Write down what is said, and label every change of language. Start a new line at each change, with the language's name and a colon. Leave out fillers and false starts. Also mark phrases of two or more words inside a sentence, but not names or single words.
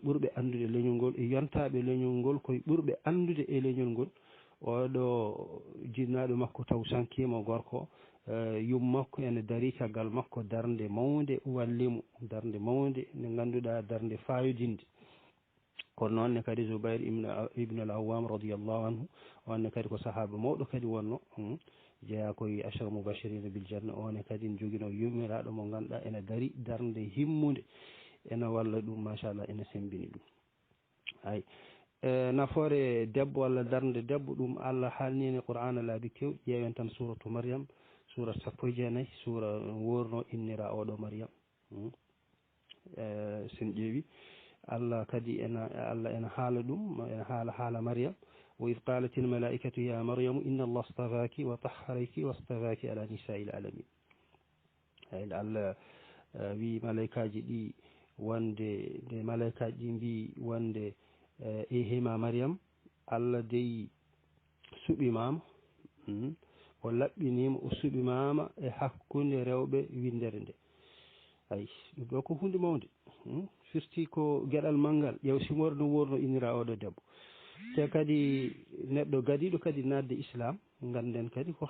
Fula: ɓurɓe andude leñol ngol e yontaɓe leñol ngol koye ɓurɓe andude e leñol ngol oɗo jinnaɗo makko taw sankima gorko yum makko ene daari caggal makko darde mawde wallimo darde mawde nde ganduɗa darde fayodinde kono noonne kadi Zubayr ibn al-Awwam radiyallahu anhu onne kadi ko sahaba mawɗo kadi wonno jeeya koye
Arabic: عشرة مبشرين بالجنة
Fula: one kadi ne joguino yummiraɗo mo ganduɗa ene daari darde himmude ene walla ɗum machallah ene sembini ɗum ay nafoore debbo walla darde debbo ɗum Allah haalnine Qur'ana laabi kewɗi ƴeewen tan suratu Maryam sura 19 sura worno innira oɗo Maryam sen ƴeewi Allah kadi Allah ena haala ɗum ena haala Maryam
Arabic: وإذ قالت الملائكة يا مريم إن الله اصطفاك وطهرك واصطفاك على نساء العالمين
Fula: eyyi Allah wi malaikaji ɗi wonde nde malaikaji ɗi mbi wonde e hema Maryam Allah dey suɓimama o laɓɓinima o suɓimama e hakkunde rewɓe windere nde ayi ɗum ɗo ko hunde mawde firti ko gueɗal manggal ƴeew simore no wurno innira oɗo debbo te kadi neɗɗo gadiɗo kadi nadde islam ganden kadi ko